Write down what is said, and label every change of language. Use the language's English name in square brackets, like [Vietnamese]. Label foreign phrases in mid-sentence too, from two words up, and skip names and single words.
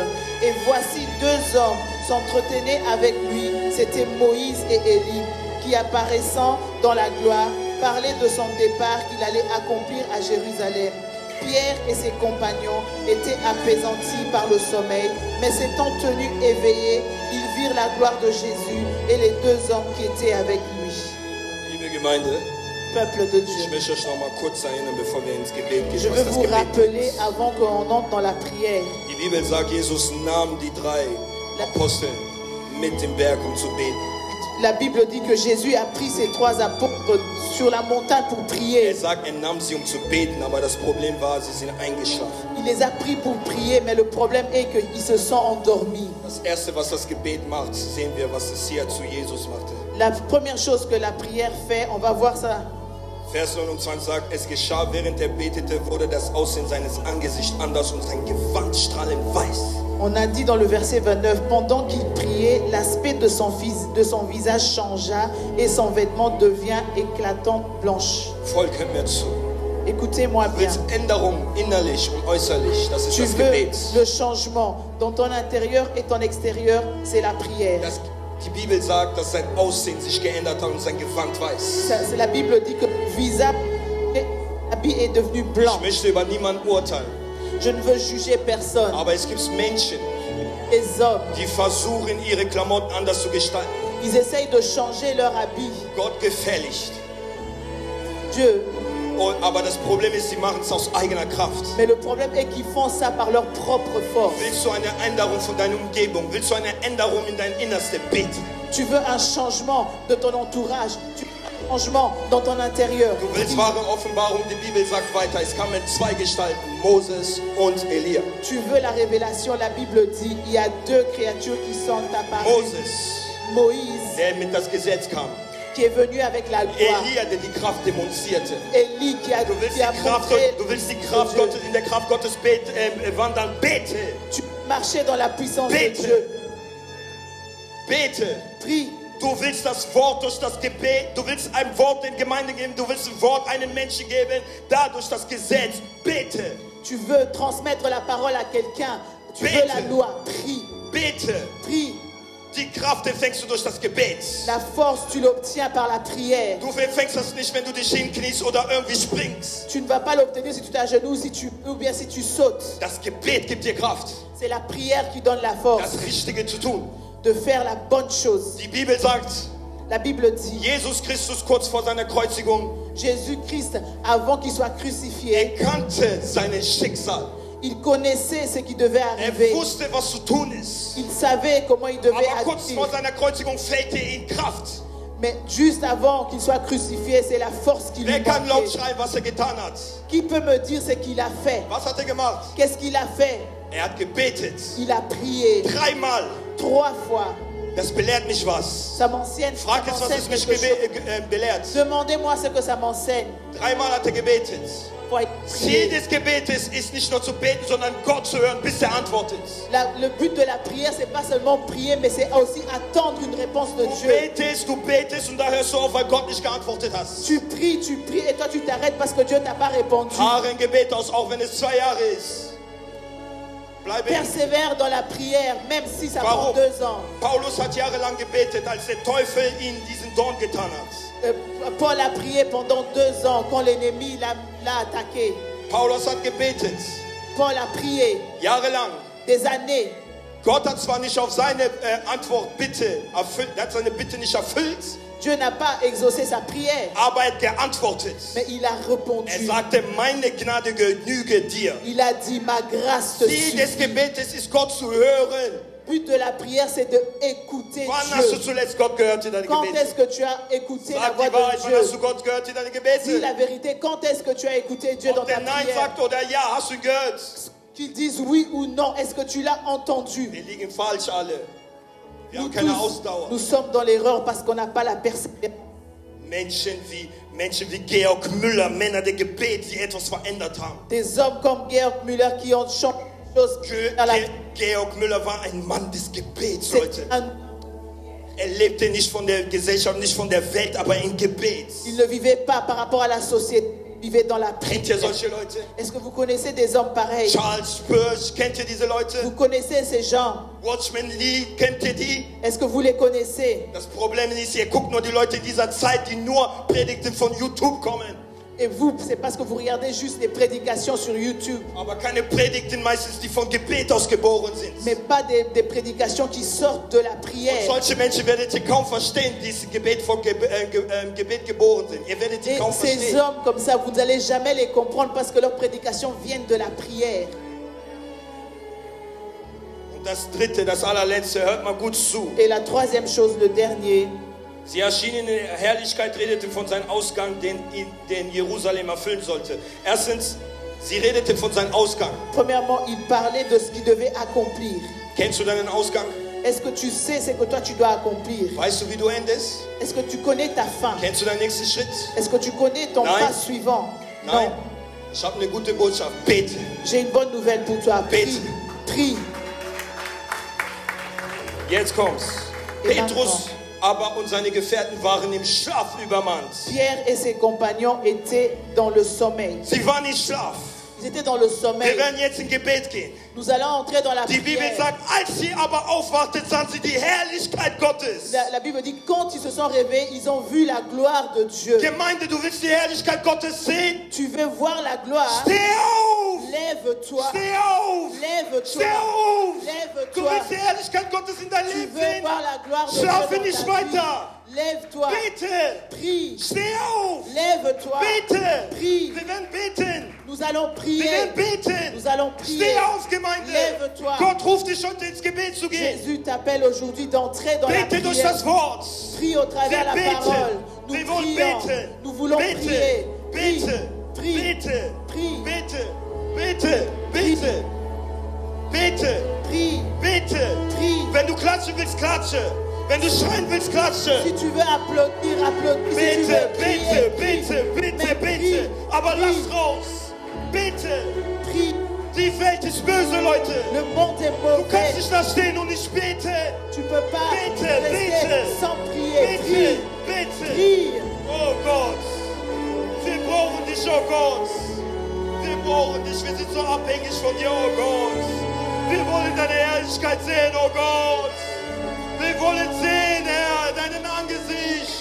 [French] Et voici 2 hommes s'entretenaient avec lui, c'était Moïse et Élie, qui apparaissant dans la gloire, parlaient de son départ qu'il allait accomplir à Jérusalem. Pierre et ses compagnons étaient apaisantis par le sommeil, mais s'étant tenus éveillés, ils virent la gloire de Jésus et les 2 hommes qui étaient avec lui. [German] Liebe Gemeinde, [French] Peuple de [German] ich [French] Dieu, [German] möchte euch noch mal kurz erinnern, bevor wir ins Gebet gehen, [French] je [German] was [French] veux [German] das [French] vous [German] Gebet [French] rappeler [German] ist. [French] avant qu'on entre dans la prière. [German] Die Bibel sagt, Jesus nahm die 3 Apostel mit dem Berg, um zu beten. [French] La Bible dit que Jésus a pris ses 3 apôtres sur la montagne pour prier. [German] Sagt, nahm sie, um zu beten, aber das Problem war, sie sind eingeschlafen. [French] Il les a pris pour prier, mais le problème est qu'ils se sont endormis. [German] Das Erste, was das Gebet macht, sehen wir, was es hier zu Jesus machte. [French] La première chose que la prière fait, on va voir ça. [German] Vers 29 sagt, es geschah, während er betete, wurde das Aussehen seines Angesichts anders und sein Gewand strahlend weiß. [French] On a dit dans le verset 29, pendant qu'il priait, l'aspect de son visage changea et son vêtement devient éclatante blanche. [German] Folgt mir zu. [French] Écoutez-moi [German] Du [French] bien. [German] willst Änderung innerlich und äußerlich, das ist [French] Tu [German] das [French] veux [German] Gebet. [French] le changement dans ton intérieur et ton extérieur, c'est la prière. [German] Die Bibel sagt, dass sein Aussehen sich geändert hat und sein Gewand weiß. [French] La Bible dit que le visage est devenu blanc. [German] Ich möchte über niemanden urteilen, [French] Je ne veux juger personne. [German] aber es gibt Menschen, [French] Les hommes, [German] die versuchen, ihre Klamotten anders zu gestalten. [French] ils essayent de changer leur habit. [German] Gott gefälligt. [French] Dieu. [German] Aber das Problem ist, sie machen es aus eigener Kraft. [French] Mais le problème est qu'ils font ça par leur propre force. [German] Willst du eine Änderung von deiner Umgebung? Willst du eine Änderung in dein Innerste? Bitte. [French] Tu veux un changement de ton entourage. Tu veux un changement dans ton intérieur. [German] Du willst wahre Offenbarung? Die Bibel sagt weiter, es kamen 2 Gestalten, Moses und Elia. [French] Tu veux la révélation? La Bible dit, il y a 2 créatures qui sont apparues. Moïse, [German] der mit das Gesetz kam. [French] qui est venu avec la gloire. [German] Elia, der die Kraft demonstrierte. [French] Élie qui a montré [German] Du willst die Kraft Gottes, in der Kraft Gottes wandern. Bete. [French] Tu marchais dans la puissance [German] Bete. [French] de Dieu. [German] Bete. [French] Prie. [German] Du willst das Wort durch das Gebet, du willst ein Wort in Gemeinde geben, du willst ein Wort einen Menschen geben, dadurch das Gesetz. Bete. [French] Tu veux transmettre la parole à quelqu'un. Tu [German] Bete. [French] veux la loi. Prie. [German] Bete. [French] Prie. [German] Die Kraft empfängst du durch das Gebet. [French] La force, tu l'obtiens par la prière. [German] Du empfängst das nicht, wenn du dich hinkniest oder irgendwie springst. [French] Tu ne vas pas l'obtenir si tu t'agenouilles, ou bien si tu sautes. [German] Das Gebet gibt dir Kraft, [French] C'est la prière qui donne la force [German] das Richtige zu tun. [French] de faire la bonne chose. [German] Die Bibel sagt, [French] La Bible dit, [German] Jesus Christus kurz vor seiner Kreuzigung, [French] Jésus-Christ, avant qu'il soit crucifié, [German] kannte sein Schicksal. [French] il connaissait ce qui devait arriver. [German] Wusste, was zu tun ist. [French] Il savait comment il devait [German] Aber kurz [French] agir. [German] vor seiner Kreuzigung fällt er in Kraft. [French] Mais juste avant qu'il soit crucifié, c'est la force qui lui [German] Wer kann laut [French] manquait. [German] schreien, was getan hat? [French] Qui peut me dire ce qu'il a fait? [German] Was hat gemacht? [French] Qu'est-ce qu'il a fait? [German] Hat gebetet. [French] Il a prié [German] 3-mal. [French] 3 fois. [German] Das belehrt mich was. [French] Ça m'enseigne [German] Frag jetzt, was es mich [French] quelque chose. [German] belehrt. [French] Demandez-moi ce que ça m'enseigne. [German] 3-mal hat gebetet. [French] Pour être [German] Ziel [French] prié. [German] des Gebetes ist nicht nur zu beten, sondern Gott zu hören, bis er antwortet. [French] Le but de la prière, c'est pas seulement prier, mais c'est aussi attendre une réponse de Dieu. [German] Du betest und da hörst du auf, weil Gott nicht geantwortet hat. [French] Tu pries et toi tu t'arrêtes parce que Dieu t'a pas répondu. [German] Harre ein Gebet aus, auch wenn es 2 Jahre ist. Bleib [French] Persévère dans la prière, même si ça [German] Warum? [French] prend 2 ans. [German] Paulus hat jahrelang gebetet, als der Teufel ihm diesen Dorn getan hat. [French] Paul a prié pendant 2 ans quand l'ennemi l'a attaqué. [German] Paulus hat gebetet, [French] Paul a prié [German] jahrelang. [French] des années. [German] Gott hat zwar nicht auf seine Antwort Bitte erfüllt, er hat seine Bitte nicht erfüllt, [French] Dieu n'a pas exaucé sa prière, [German] aber er hat geantwortet. [French] mais il a répondu. [German] Er sagte, meine Gnade genüge dir. [French] Il a dit, ma grâce te [German] Ziel des [French] suffit. [German] Gebetes ist, Gott zu hören, [French] but de la prière, c'est d'écouter [German] Wann hast du [French] Dieu. [German] zuletzt Gott gehört in deine [French] Quand [German] Gebete? [French] est-ce que tu as écouté la [German] Sag [French] voix [German] die Wahrheit, [French] de [German] wann hast [French] Dieu? [German] du Gott gehört in deine [French] Dis [German] Gebete? [French] la vérité. Quand est-ce que tu as écouté Dieu dans [German] Ob [French] ta [German] der Nein [French] prière? [German] sagt oder Ja, hast du ihn gehört? [French] Qu'ils disent oui ou non. Est-ce que tu l'as entendu? [German] Wir liegen falsch alle. Wir [French] Nous [German] haben keine [French] tous, [German] Ausdauer. [French] nous sommes dans l'erreur parce qu'on n'a pas la persévérance. [German] Menschen wie Georg Müller, Männer der Gebet, die etwas verändert haben. [French] Des hommes comme Georg Müller qui ont changé des choses dans la [German] Georg Müller war ein Mann des Gebets, [French] C'est [German] Leute. [French] un- [German] Er lebte nicht von der Gesellschaft, nicht von der Welt, aber im Gebet. [French] Il ne vivait pas par rapport à la société, il vivait dans la [German] Kennt ihr [French] prière. [German] solche Leute? [French] Est-ce que vous connaissez des hommes pareils? [German] Charles Spurgeon, kennt ihr diese [French] Vous [German] Leute? [French] connaissez ces gens? [German] Watchman Lee, kennt ihr die? [French] Est-ce que vous les connaissez? [German] Das Problem ist, ihr guckt nur die Leute in dieser Zeit, die nur Predigten von YouTube kommen. [French] Et vous, c'est parce que vous regardez juste les prédications sur YouTube, [German] Aber keine Predigten meistens, die von Gebet aus geboren sind. [French] mais pas des prédications qui sortent de la [German] Und [French] prière. [German] solche Menschen werdet ihr kaum verstehen, die im Gebet von Gebet geboren sind. Ihr werdet die [French] Et [German] kaum [French] ces [German] verstehen. [French] hommes comme ça, vous n'allez jamais les comprendre parce que leurs prédications viennent de la prière. [German] Und das dritte, das allerletzte, hört mal gut zu. [French] Et la troisième chose, le dernier, [German] Sie erschienen in der Herrlichkeit, redete von seinem Ausgang, den Jerusalem erfüllen sollte. Erstens, sie redete von seinem Ausgang. [French] premièrement, il parlait de ce qu'il devait accomplir. [German] Kennst du deinen Ausgang? [French] Est-ce que tu sais ce que toi tu dois accomplir? [German] Weißt du, wie du endest? [French] Est-ce que tu connais ta fin? [German] Kennst du deinen nächsten Schritt? [French] Est-ce que tu connais ton [German] Nein. [French] pas suivant? [German] Nein. [French] Non. [German] Ich habe eine gute Botschaft. Bete. [French] J'ai une bonne nouvelle pour toi. Prie. [German] Bete. [French] Prie. [German] Jetzt kommt's. [French] Et [German] Petrus aber und seine Gefährten waren im Schlaf übermannt. [French] Pierre et ses compagnons étaient dans le sommeil. [German] Sie waren im Schlaf. [French] Ils étaient dans le [German] Wir [French] sommeil. [German] werden jetzt in Gebet gehen. [French] Nous allons entrer dans la [German] Die Bibel [French] prière. [German] sagt, als sie aber aufwachten, sahen sie die Herrlichkeit Gottes. [French] La Bible dit quand ils se sont réveillés, ils ont vu la gloire de Dieu. [German] Gemeinde, du willst die Herrlichkeit Gottes sehen? [French] Tu veux voir la gloire? [German] Steh auf! [French] Lève-toi. [German] Steh auf! [French] Lève-toi. [German] Steh auf! Du [French] Lève-toi. [German] willst die Herrlichkeit Gottes in dein [French] Tu [German] Leben [French] veux [German] sehen? [French] voir la gloire de [German] Schlafe [French] Dieu [German] nicht [French] dans ta vie. [German] weiter! [French] Lève-toi. [German] Bete! [French] Prie. [German] Steh auf! [French] Lève-toi. [German] Bete! [French] Prie. [German] Wir werden beten! [French] Nous allons [German] Wir [French] prier. [German] werden beten! [French] Nous allons prier. [German] Steh auf, Gemeinde! [French] Lève-toi. [German] Gott ruft dich heute ins Gebet zu gehen. [French] Jésus t'appelle aujourd'hui d'entrer dans la [German] Bete durch [French] prière. [German] das Wort. [French] Prie au travers de la [German] Wir beten. [French] parole. Nous [German] Wir wollen [French] prions. [German] beten. [French] Nous voulons prier. [German] Bete, [French] Prie. [German] bete, [French] Prie. [German] bete, [French] Prie. [German] bete, bete, bete, bete, [French] Prie. [German] bete. [French] Prie. [German] Wenn du klatschen willst, klatsche. Wenn du schreien willst, klatsche. [French] Si tu veux applaudir, applaudis. Si tu [German] Bete, [French] veux [German] bete, [French] prier, [German] bete, [French] prie. [German] bete, [French] Mais [German] bete. [French] prie. [German] Aber [French] Prie. [German] lass raus. Bete. [French] Prie. [German] Die Welt ist böse, Leute. [French] Le monde est [German] Du kannst [French] mauvais. [German] nicht da stehen und nicht bete. [French] Tu peux pas [German] Bete, [French] rester [German] bete. [French] sans prier. [German] Bete, [French] Prie. [German] bete. [French] Prie. [German] Oh Gott, wir brauchen dich, oh Gott. Wir brauchen dich, wir sind so abhängig von dir, oh Gott. Wir wollen deine Herrlichkeit sehen, oh Gott. Wir wollen sehen, Herr, deinen Angesicht.